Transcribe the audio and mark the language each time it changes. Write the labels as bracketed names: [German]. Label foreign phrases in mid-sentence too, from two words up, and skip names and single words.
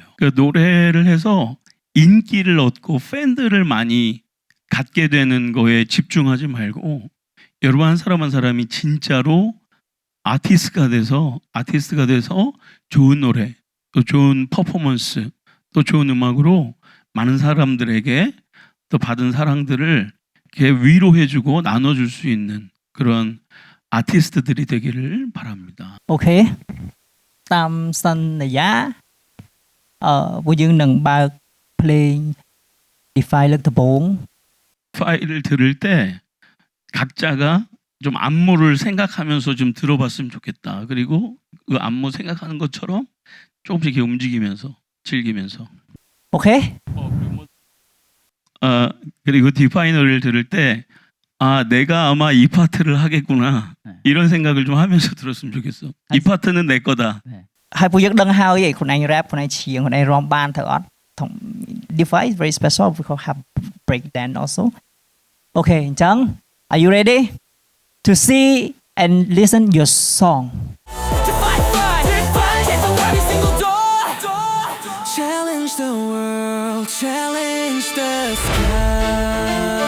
[Korean] 그러니까 노래를 해서 인기를 얻고 팬들을 많이 갖게 되는 거에 집중하지 말고 여러분 한 사람이 진짜로 아티스트가 돼서 좋은 노래, 또 좋은 퍼포먼스, 또 좋은 음악으로 많은 사람들에게 또 받은 사랑들을 이렇게 위로해주고 나눠줄 수 있는 그런 아티스트들이 되기를 바랍니다. [Khmer] Okay តាមសន្យាពួកយើងនឹងបើកភ្លេង Defy លើកដំបូង [Korean] 파일을 들을 때 각자가 좀 안무를 생각하면서 좀 들어봤으면 좋겠다. 그리고 그 안무 생각하는 것처럼 조금씩 이렇게 움직이면서 즐기면서. Okay 그리고 디파이너를 들을 때 내가 아마 이 파트를 하겠구나 이런 생각을 좀 하면서 들었으면 좋겠어. 이 파트는 내 거다. [Khmer] ហើយពួកយើងដឹងហើយខ្លួនឯង rap ខ្លួនឯងច្រៀងខ្លួនឯងរាំបានទៅអត់ [English] Defy is very special because have break dance also okay [Khmer] អញ្ចឹង [English] are you ready to see and listen your song Challenge the world, challenge the sky.